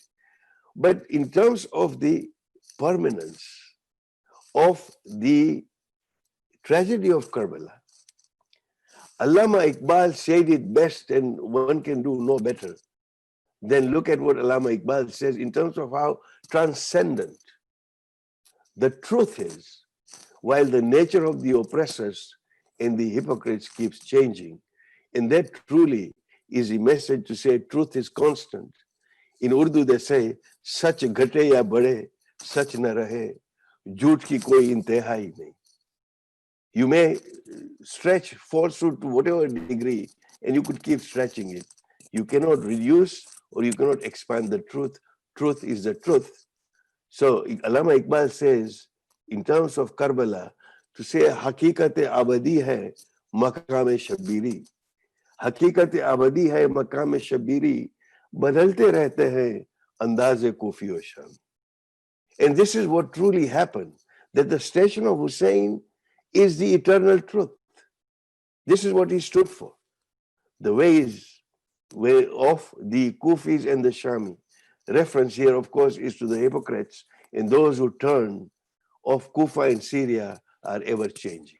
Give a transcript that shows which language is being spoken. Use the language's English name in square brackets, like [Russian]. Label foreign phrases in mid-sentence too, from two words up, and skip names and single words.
[English] But in terms of the permanence of the tragedy of Karbala, Allama Iqbal said it best, and one can do no better than look at what Allama Iqbal says in terms of how transcendent the truth is, while the nature of the oppressors and the hypocrites keeps changing. And that truly is a message to say truth is constant. In Urdu they say, [Urdu] سچ گھٹے یا بڑھے، سچ نہ رہے، جھوٹ کی کوئی انتہا ہی نہیں. [English] You may stretch falsehood to whatever degree, and you could keep stretching it. You cannot reduce or you cannot expand the truth. Truth is the truth. So Allama Iqbal says, in terms of Karbala, to say [Urdu] حقیقتِ ابدی ہے مقامِ شبیری. حقیقتِ ابدی ہے مقامِ شبیری، بدلتے رہتے ہیں اندازِ کوفی و شام. [English] And this is what truly happened, that the station of Hussein is the eternal truth. This is what he stood for. The ways of the Kufis and the Shami. Reference here, of course, is to the hypocrites, and those who turn of Kufa and Syria are ever changing.